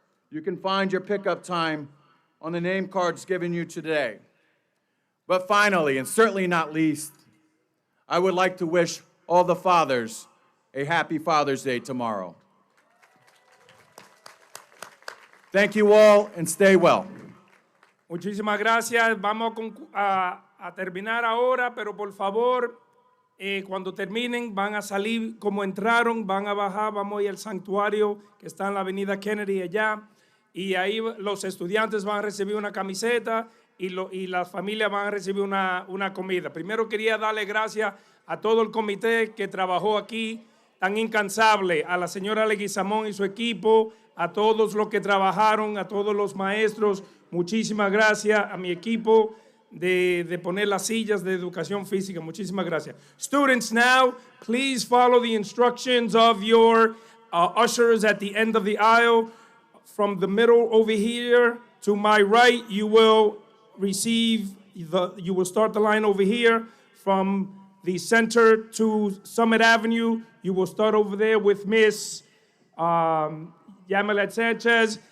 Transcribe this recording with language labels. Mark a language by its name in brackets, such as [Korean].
[English] You can find your pickup time on the name cards given you today. But finally, and certainly not least, I would like to wish all the fathers a happy Father's Day tomorrow. Thank you all and stay well. [Spanish] Muchísimas gracias. Vamos a terminar ahora, pero por favor, cuando terminen van a salir como entraron, van a bajar, vamos a ir al santuario que está en la avenida Kennedy allá, y ahí los estudiantes van a recibir una camiseta y las familias van a recibir una comida. Primero quería darle gracias a todo el comité que trabajó aquí tan incansable, a la señora Leguizamón y su equipo, a todos los que trabajaron, a todos los maestros, muchísimas gracias, a mi equipo de poner las sillas de educación física, muchísimas gracias. [English] Students, now, please follow the instructions of your ushers at the end of the aisle. From the middle over here to my right, you will start the line over here. From the center to Summit Avenue, you will start over there with Miss Yamilet Sanchez.